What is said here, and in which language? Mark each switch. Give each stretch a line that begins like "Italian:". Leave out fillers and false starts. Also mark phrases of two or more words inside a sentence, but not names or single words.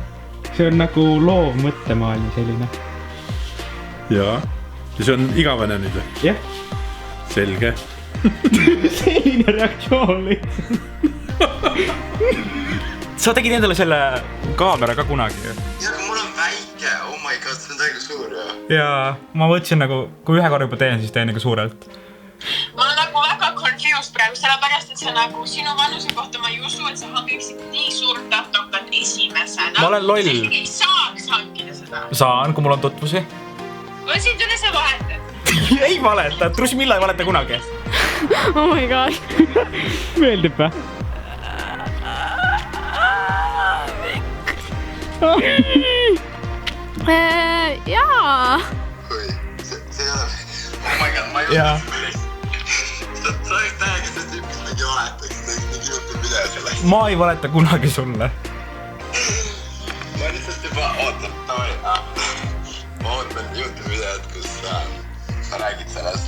Estonian: See on nagu loov mõttemaailm selline. Jaa. Ja see on igavene nüüd või? jah. Selge. selline reaktsioon lihtsalt. sa tegid endale selle kaamera ka kunagi ju? ja aga mul on väike,
English: oh my god,
Estonian: see on täiega suur ju. ja ma mõtlesin nagu, kui ühe korra juba teen, siis teen nagu suurelt. ma olen nagu väga confused praegu, sellepärast, et sa nagu sinu vanuse kohta ma ei usu, et sa hangiksid nii suurt tatokat esimesena. Ma olen loll. sa ei saaks hankida seda. Saan, kui mul on tutvusi. on sind üle sa vahetad. ei valeta, Trusmilla ei valeta kunagi.
English: Oh my god.
Estonian: meeldib või? Jaa. oi, see ei ole,
English: oh my god,
Estonian: ma ei Jaa. usu millest. sa oleks täiega see tüüp, kes mingi valetaks, mingi YouTube video sellest. ma ei valeta kunagi sulle. ma lihtsalt juba ootan, ma ootan YouTube videot, kus sa räägid sellest.